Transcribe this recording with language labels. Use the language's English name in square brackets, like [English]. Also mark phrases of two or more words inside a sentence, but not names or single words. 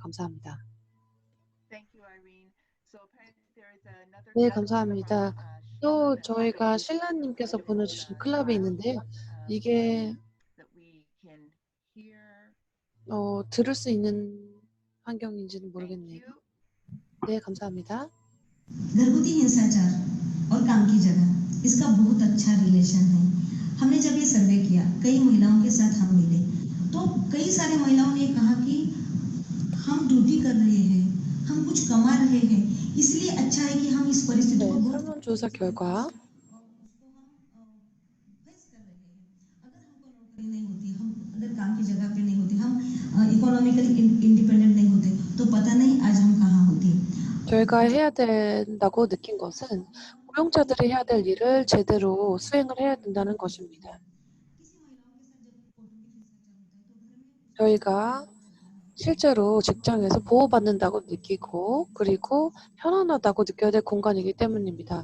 [Korean] 감사합니다. 네, 감사합니다. 또 저희가 신라님께서 보내주신 클럽이 있는데요. 이게 들을 수 있는 환경인지는 모르겠네요. 네, 감사합니다. [Marathi] घरगुती हिंसाचार [Hindi] और काम की जगह इसका बहुत अच्छा रिलेशन है। हमने जब ये सर्वे किया कई महिलाओं के साथ हम मिले तो कई सारे महिलाओं ने कहा कि हम ड्यूटी कर रहे हैं, हम कुछ कमा रहे हैं, इसलिए अच्छा है कि हम इस परिस्थिति [Korean] 네, [Hindi] को बहुत [Korean] 설문조사 결과 [Hindi] फेस कर रहे हैं। अगर हमको नौकरी नहीं होती, हम अगर काम की जगह पे नहीं होते, हम [English] economically independent [Hindi] नहीं होते तो पता नहीं आज हम कहाँ होते। [Korean] 저희가 해야 된다고 느낀 것은 고용자들이 해야 될 일을 제대로 수행을 해야 된다는 것입니다. 저희가 실제로 직장에서 보호받는다고 느끼고 그리고 편안하다고 느껴야 될 공간이기 때문입니다.